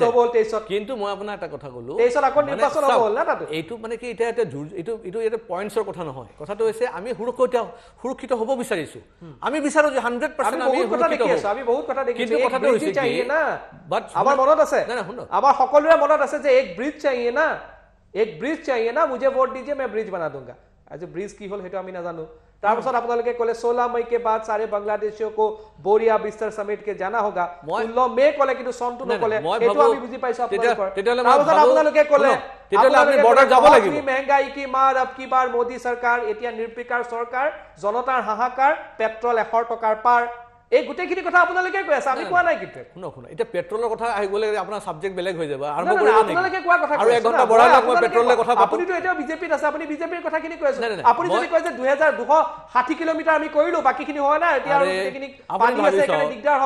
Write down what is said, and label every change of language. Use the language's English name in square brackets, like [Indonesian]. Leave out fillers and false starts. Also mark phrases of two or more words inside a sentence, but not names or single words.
[Assamese] কিন্তু মই আপোনাৰ এটা কথা ক'লো, এইটো মানে কি এতিয়া এইটো পইণ্টছৰ কথা নহয়। কথাটো হৈছে আমি সুৰক্ষিত হ'ব বিচাৰিছো, আমি বিচাৰো যে 100% আমি সুৰক্ষিত হওঁ। কিন্তু কথাটো হৈছে কি, আমাৰ মনত আছে, আমাৰ সকলোৰে মনত আছে যে [Hindi] एक ब्रिज चाहिए ना, মুझे वोट दीजिए मैं ब्रिज बना दूंगा। [Assamese] আজি ব্ৰিজ কি হ'ল সেইটো আমি নাজানো। তাৰপিছত আপোনালোকে ক'লে [Hindi] 16 मई के बाद सारे बांग्लादेशियों को बोरिया बिस्तर समेट के जाना होगा [Assamese] 16 মে ক'লে কিন্তু চনটো নকলে এটো আমি বুজি পাইছো আপোনালোকৰ তাৰপিছত আপোনালোকে ক'লে আপুনি বৰ্ডাৰ যাব লাগিব [Hindi] महंगाई की मार अब की बार मोदी सरकार [Assamese] এতিয়া নিৰ্বিকাৰ চৰকাৰ জনতাৰ হাহাকাৰ পেট্ৰল 100 টকাৰ পাৰ এই গুটেখিনি কথা আপোনালোকে কৈ আছে আমি কোৱা নাই কিন্তু শুনো এটা পেট্ৰলৰ কথা আহি গলে আপোনাৰ সাবজেক্ট বেলেগ হৈ যাব আৰম্ভ কৰিব নেকি আপোনালোকে কোৱা কথা আৰু 1 ঘণ্টা বঢ়াই লওক মই পেট্ৰলৰ কথা পাতো আপুনি তো এটা বিজেপিত আছে আপুনি বিজেপিৰ কথাখিনি কৈ আছে আপুনি যদি কয় যে 2260 কিলোমিটাৰ আমি কৰিলো বাকিখিনি হয় না এতিয়া আৰু গুটেখিনি পানী আছে এখানে দিগদাৰ হয়